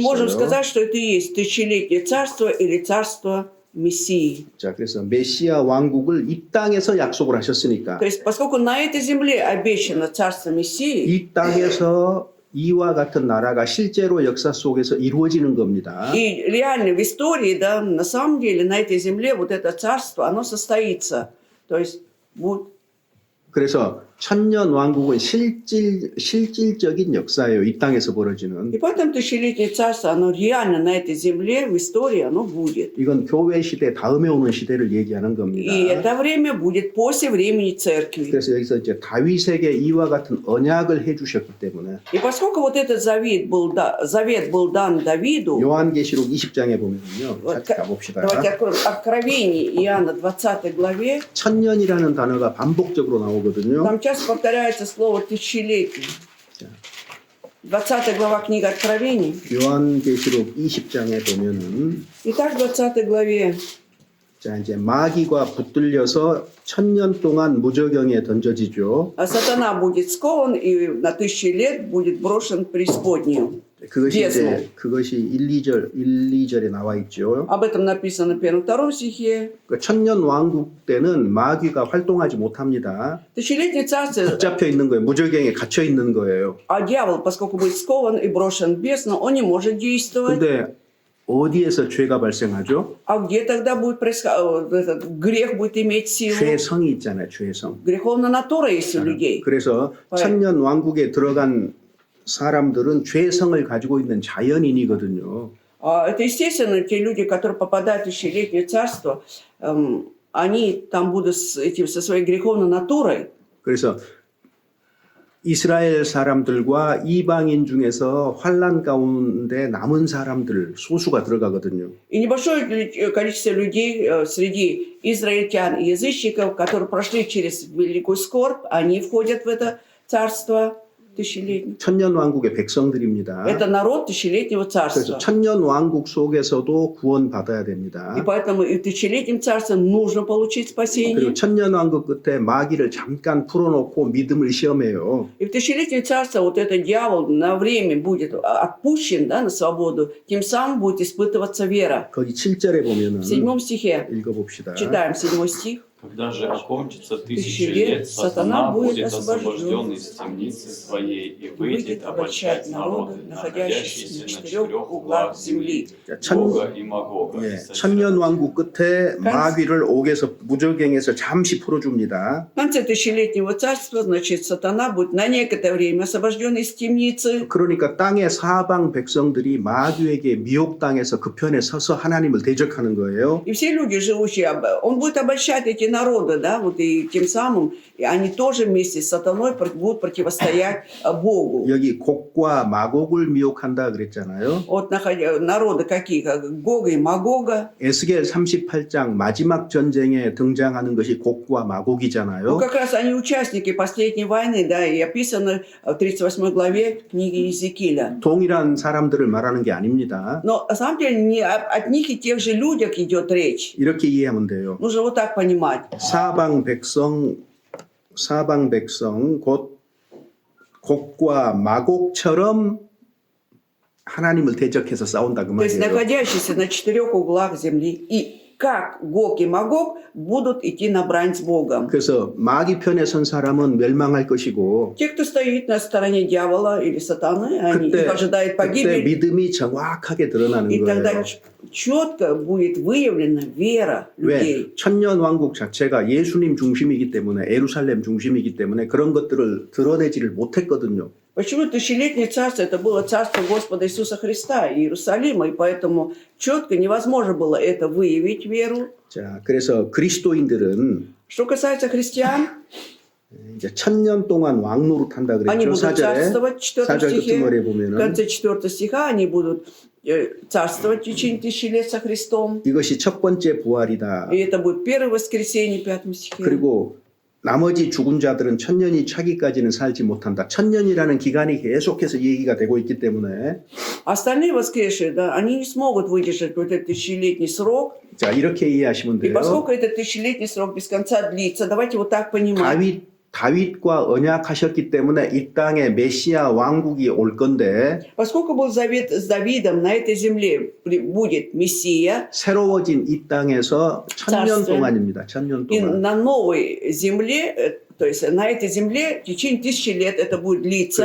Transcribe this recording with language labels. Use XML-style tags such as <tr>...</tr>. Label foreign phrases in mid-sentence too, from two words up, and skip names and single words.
<ru>И можем</ru> <ko>있어요.</ko> <ru>сказать, что это и есть тысячелетнее царство или царство Мессии.</ru> <ko>자, 그래서 메시아 왕국을 이 땅에서 약속을 하셨으니까</ko> <ru>То есть, поскольку на этой земле обещано царство Мессии,</ru> <ko>이 땅에서 이와 같은 나라가 실제로 역사 속에서 이루어지는 겁니다.</ko> <ru>И реально в истории, да, на самом деле на этой земле вот это царство, оно состоится. То есть вот.</ru> <ko>그래서 천년 왕국은 실질적인 역사예요. 이 땅에서 벌어지는.</ko> <ru>И поэтому тысячелетнее царство, оно реально на этой земле, в истории оно будет.</ru> <ko>이건 교회 시대 다음에 오는 시대를 얘기하는 겁니다.</ko> <ru>И это время будет после времени церкви.</ru> <ko>그래서 여기서 이제 다윗에게 이와 같은 언약을 해주셨기 때문에</ko> <ru>И поскольку вот этот завет был дан Давиду,</ru> <ko>요한계시록 20장에 보면요.</ko> <ru>вот,</ru> <ko>같이 가봅시다.</ko> <ru>давайте откроем Откровение Иоанна 20 главе,</ru> <ko>천년이라는 단어가 반복적으로 나오거든요.</ko> <ru>там часто повторяется слово «тысячелетие». 20 глава книга Откровений.</ru> <ko>요한계시록 20장에 보면은</ko> <ru>Итак, в 20 главе</ru> <ko>자 이제 마귀가 붙들려서 천년 동안 무저경에 던져지죠.</ko> <ru>сатана будет скован и на 1000 лет будет брошен в преисподнюю.</ru> <ko>그것이</ko> <ru>бездну.</ru> <ko>이제 그것이 1, 2절에 나와 있죠.</ko> <ru>Об этом написано в 1-2 стихе.</ru> <ko>그 천년 왕국 때는 마귀가 활동하지 못합니다.</ko> <ru>Тысячелетнее царство,</ru> <ko>붙잡혀 있는 거예요. 무저경에 갇혀 있는 거예요.</ko> <ru>а дьявол, поскольку будет скован и брошен в бездну, он не может действовать.</ru> <ko>근데 어디에서 죄가 발생하죠?</ko> <ru>А где тогда будет этот грех будет иметь силу?</ru> <ko>죄성이 있잖아요. 죄성.</ko> <ru>Греховная натура есть у людей.</ru> <ko>그래서 천년 왕국에 들어간 사람들은 죄성을 가지고 있는 자연인이거든요.</ko> <ru>Это естественно, те люди, которые попадают в тысячелетнее царство, они там будут со своей греховной натурой.</ru> <ko>그래서 이스라엘 사람들과 이방인 중에서 환난 가운데 남은 사람들 소수가 들어가거든요.</ko> <ru>И небольшое количество людей среди израильтян и язычников, которые прошли через великую скорбь, они входят в это царство тысячелетнее.</ru> <ko>천년 왕국의 백성들입니다.</ko> <ru>Это народ тысячелетнего</ru> <ko>그래서</ko> <ru>царства.</ru> <ko>천년 왕국 속에서도 구원받아야 됩니다.</ko> <ru>И поэтому и в тысячелетнем царстве нужно получить</ru> <ko>그리고</ko> <ru>спасение.</ru> <ko>천년 왕국 끝에 마귀를 잠깐 풀어놓고 믿음을 시험해요.</ko> <ru>И в тысячелетнее царство вот этот дьявол на время будет отпущен, да, на свободу, тем самым будет испытываться вера.</ru> <ko>거기 7절에 보면은</ko> <ru>В 7 стихе</ru> <ko>읽어봅시다.</ko> <ru>читаем 7 стих. Когда же окончится 1000 1000 лет, лет, сатана сатана будет будет освобожден освобожден из темницы своей и Выйдет выйдет обольщать народы, находящиеся на 4 углах земли, Бога и Магога.</ru> <ko>예, 천년 왕국 끝에 마귀를 옥에서 무저갱에서 잠시 풀어줍니다.</ko> <ru>В конце тысячелетнего царства, значит, сатана будет на некоторое время освобожден из темницы.</ru> <ko>그러니까 땅의 사방 백성들이 마귀에게 미혹당해서 그 편에 서서 하나님을 대적하는 거예요.</ko> <ru>И все люди, живущие, он будет обольщать эти народы, да, вот и тем самым и они тоже вместе с сатаной будут противостоять Богу.</ru> <ko>여기 곡과 마곡을 미혹한다 그랬잖아요.</ko> <ru>Вот народы какие, как Гога и Магога.</ru> <ko>에스겔 38장 마지막 전쟁에 등장하는 것이 곡과</ko> <ru>Ну,</ru> <ko>마곡이잖아요.</ko> <ru>как раз они участники последней войны, да, и описаны в 38 главе книги Иезекииля.</ru> <ko>동일한 사람들을 말하는 게 아닙니다.</ko> <ru>Но на самом деле не от них и тех же людях идет речь.</ru> <ko>이렇게 이해하면 돼요.</ko> <ru>Нужно вот так понимать.</ru> <ko>사방 백성 곧 곡과 마곡처럼 하나님을 대적해서 싸운다 그</ko> <ru>То есть</ru> <ko>말이에요.</ko> <ru>находящиеся на 4 углах земли. И как Гог и Магог будут идти на брань с Богом.</ru> <ko>그래서 마귀 편에 선 사람은 멸망할 것이고</ko> <ru>Те, кто стоит на стороне дьявола или сатаны, они их ожидают</ru> <ko>그때</ko> <ru>погибель.</ru> <ko>믿음이 정확하게 드러나는</ko> <ru>И тогда</ru> <ko>거예요.</ko> <ru>четко будет выявлена вера</ru> <ko>왜?</ko> <ru>людей.</ru> <ko>천년 왕국 자체가 예수님 중심이기 때문에 예루살렘 중심이기 때문에 그런 것들을 드러내지를 못했거든요.</ko> <ru>Почему тысячелетнее царство? Это было царство Господа Иисуса Христа и Иерусалима, и поэтому четко невозможно было это выявить веру.</ru> <ko>자, 그래서 그리스도인들은</ko> <ru>Что касается христиан,</ru> <ko>이제 천년 동안 왕 노릇한다</ko> <ru>они</ru> <ko>그랬죠.</ko> <ru>будут царствовать в 4</ru> <ko>4절</ko> <ru>стихе.</ru> <ko>끝머리에</ko> <ru>В</ru> <ko>보면은</ko> <ru>конце 4 стиха они будут царствовать в течение 1000 лет со Христом.</ru> <ko>이것이 첫 번째 부활이다.</ko> <ru>И это будет первое воскресенье в 5 стихе.</ru> <ko>그리고 나머지 죽은 자들은 천년이 차기까지는 살지 못한다. 천년이라는 기간이 계속해서 얘기가 되고 있기 때문에</ko> <ru>Остальные воскресшие, да, они не смогут выдержать вот этот 1000-летний срок.</ru> <ko>자 이렇게 и해하시면</ko> <ru>И</ru> <ko>돼요.</ko> <ru>поскольку этот 1000-летний срок без конца длится, давайте вот так понимать.</ru> <ko>다윗과 언약하셨기 때문에 이 땅에 메시아 왕국이 올 건데</ko> <ru>Поскольку был завет с Давидом, на этой земле будет Мессия,</ru> <ko>새로워진 이 땅에서 천년</ko> <ru>Царствие.</ru> <ko>동안입니다. 천년</ko> <ru>и</ru> <ko>동안.</ko> <ru>на новой земле то есть на этой земле в течение 1000 лет это будет длиться.</ru>